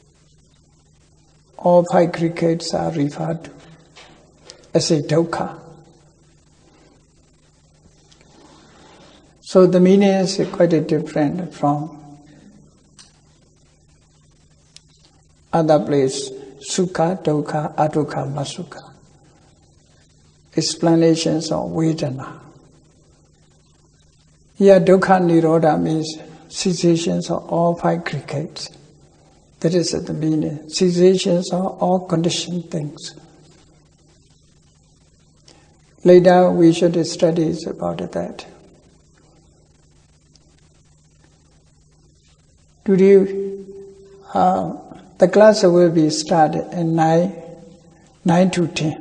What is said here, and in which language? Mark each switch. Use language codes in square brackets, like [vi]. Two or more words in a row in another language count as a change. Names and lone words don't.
[en] All five aggregates are referred to as a dukkha. So the meaning is quite different from other place, [pi] sukha, dukkha, adukkha, masukha. [en] Explanations of Vedana. Here, [pi] dukkha nirodha [en] means cessations of all five aggregates. That is the meaning. Cessations of all conditioned things. Later, we should study about that. Today, the class will be started at 9 to 10.